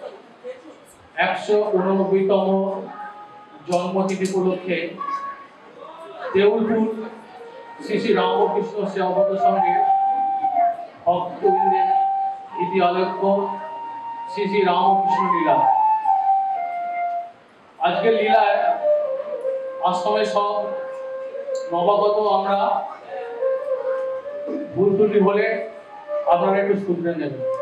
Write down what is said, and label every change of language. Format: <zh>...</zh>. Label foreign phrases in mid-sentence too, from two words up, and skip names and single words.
<bn>১৮৯তম জন্মতিথি উপলক্ষে দেউলপুর শ্রী শ্রী রামকৃষ্ণ সেবাব্রত সংঘে ভক্তবৃন্দের ইতি আলোক্য শ্রী শ্রী রামকৃষ্ণ লীলা। আজকের লীলায় আশ্রমে সব নবাগত আমরা ভুল ত্রুটি হলে আপনারা একটু শুধরে নেবেন।</bn>